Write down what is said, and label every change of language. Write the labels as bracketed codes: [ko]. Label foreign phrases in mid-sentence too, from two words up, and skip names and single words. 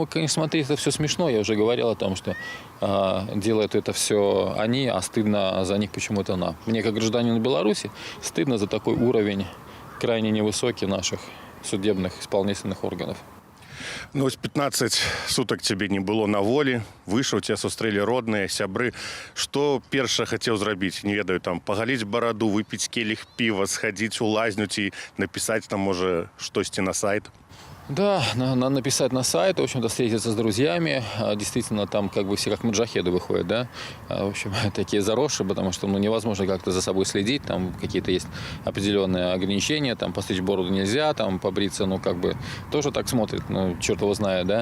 [ru] Конечно, смотрите, это все смешно. Я уже говорил о том, что делают это все они, а стыдно за них почему-то нам. Мне, как гражданину Беларуси, стыдно за такой уровень крайне невысокий наших судебных исполнительных органов. [be] 15 [ru] суток тебе [be] не было на волі, выйшаў, тебя сустрэлі родныя, сябры. Што перша хацеў зрабіць? Не ведаю, пагаліць бараду, выпіць келіх піва, схадзіць у лазню ці напісаць можа штосьці на сайт? [ru] Да, надо написать на сайт, в общем-то, встретиться с друзьями. Действительно, там как бы все как маджахеды выходят, да. В общем, такие заросшие, потому что невозможно как-то за собой следить. Там какие-то есть определенные ограничения, там постричь бороду нельзя, там побриться, как бы тоже так смотрит, черт его знает, да.